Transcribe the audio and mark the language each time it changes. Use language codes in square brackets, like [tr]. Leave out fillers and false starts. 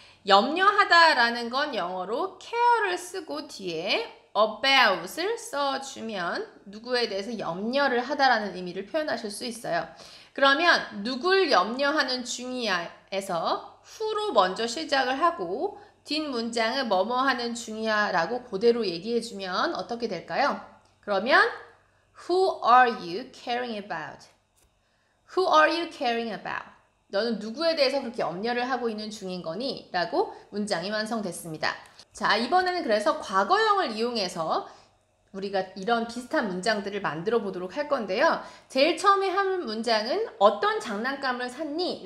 [ko] 염려하다라는 건 영어로 care를 쓰고 뒤에 about을 써주면 누구에 대해서 염려를 하다라는 의미를 표현하실 수 있어요. 그러면 누굴 염려하는 중이야에서 who로 먼저 시작을 하고 뒷문장은 뭐뭐 하는 중이야 라고 그대로 얘기해주면 어떻게 될까요? [en] 그러면 Who are you caring about? Who are you caring about? [ko] 너는 누구에 대해서 그렇게 염려를 하고 있는 중인 거니? 라고 문장이 완성됐습니다. 자, 이번에는 그래서 과거형을 이용해서 우리가 이런 비슷한 문장들을 만들어 보도록 할 건데요. 제일 처음에 한 문장은 어떤 장난감을 샀니?